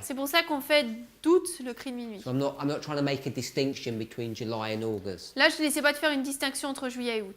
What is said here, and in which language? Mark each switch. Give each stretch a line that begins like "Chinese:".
French: C'est pour ça qu'on fait d'août le cri de minuit.
English: So I'm not trying to make a distinction between July and August.
French: Là je n'essaie pas de faire une distinction entre juillet et août.